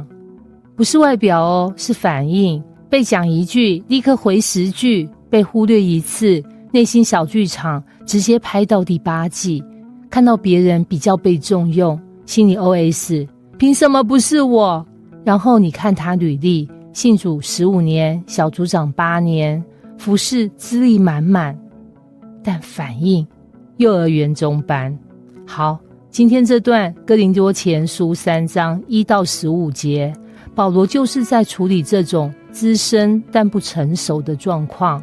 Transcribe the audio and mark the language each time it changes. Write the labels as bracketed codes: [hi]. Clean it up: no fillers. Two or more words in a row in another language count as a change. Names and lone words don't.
[zh] 不是外表哦，是反應。被講一句，立刻回10句；被忽略一次，內心小劇場直接拍到第8季。看到別人比較被重用，心裡 OS： 憑什麼不是我？然後你看他履歷，信主15年，小組長8年，服事資歷滿滿，但反應幼兒園中班。好，今天這段哥林多前書3章1到15節，保羅就是在處理這種資深但不成熟的狀況。